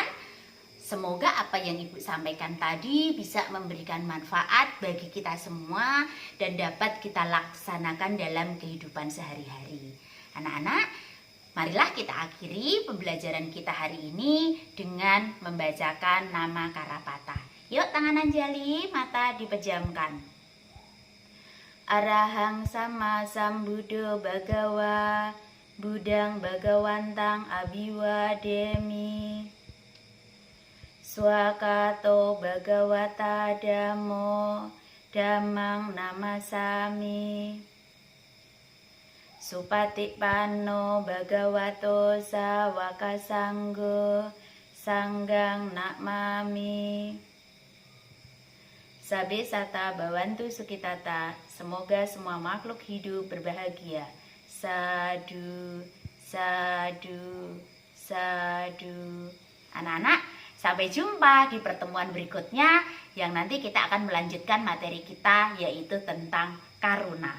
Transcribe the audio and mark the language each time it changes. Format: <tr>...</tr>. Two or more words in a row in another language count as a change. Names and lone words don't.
<id>Semoga apa yang Ibu sampaikan tadi bisa memberikan manfaat bagi kita semua dan dapat kita laksanakan dalam kehidupan sehari-hari. Anak-anak, marilah kita akhiri pembelajaran kita hari ini dengan membacakan nama Karapata. Yuk, tangan anjali, mata dipejamkan.</id> <pi>Arahang sama sambuddho bhagawa, budang bhagawantang abiwademi. Swakato bhagawata dhammo dhammang namasami. Supatipanno bhagavato sawaka sanggo sanggang namami. Sabe Sata Bawantu Sukitata,</pi> <id>semoga semua makhluk hidup berbahagia.</id> <pi>Sadu, sadu, sadu.</pi> <id>Anak-anak, sampai jumpa di pertemuan berikutnya yang nanti kita akan melanjutkan materi kita yaitu tentang karuna.</id>